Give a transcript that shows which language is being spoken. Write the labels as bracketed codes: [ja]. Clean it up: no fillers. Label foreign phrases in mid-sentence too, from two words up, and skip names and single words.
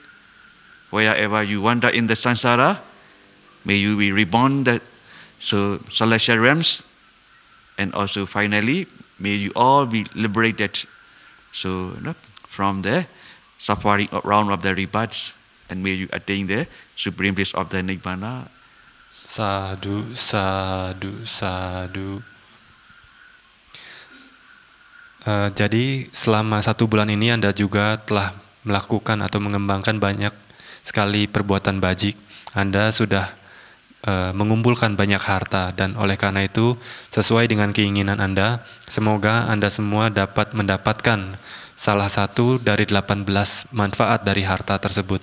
[en] Wherever you wander in the samsara, may you be reborn the celestial realms. And also finally, may you all be liberated from the suffering around of the rebirths, and may you attain the supreme bliss of the Nibbana. [pi] Sadhu, sadhu, sadhu. [id] Jadi selama 1 bulan ini Anda juga telah melakukan atau mengembangkan banyak sekali perbuatan bajik. Anda sudah mengumpulkan banyak harta, dan oleh karena itu sesuai dengan keinginan Anda, semoga Anda semua dapat mendapatkan salah satu dari 18 manfaat dari harta tersebut.